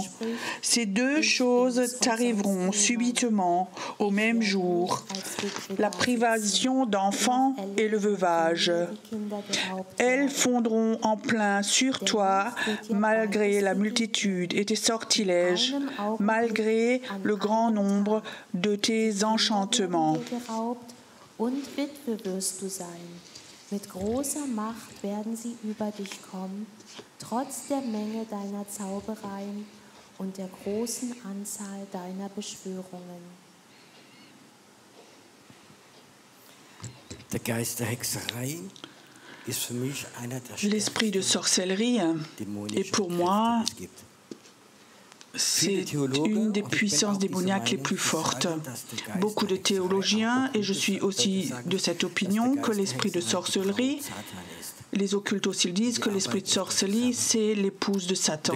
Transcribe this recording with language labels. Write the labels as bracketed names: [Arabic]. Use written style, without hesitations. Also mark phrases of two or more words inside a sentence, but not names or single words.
[French] Ces deux choses t'arriveront subitement au même jour, la privation d'enfants et le veuvage. Elles fondront en plein sur toi, malgré la multitude et tes sortilèges, malgré le grand nombre de tes enchantements. [German] Mit großer Macht werden sie über dich kommen, trotz der Menge deiner Zaubereien und der großen Anzahl deiner Beschwörungen. Der Geist der Hexerei ist für mich einer der [French] L'esprit de sorcellerie est pour moi c'est une des puissances démoniaques les plus fortes. Beaucoup de théologiens, et je suis aussi de cette opinion, que l'esprit de sorcellerie, les occultes aussi le disent, que l'esprit de sorcellerie, c'est l'épouse de Satan.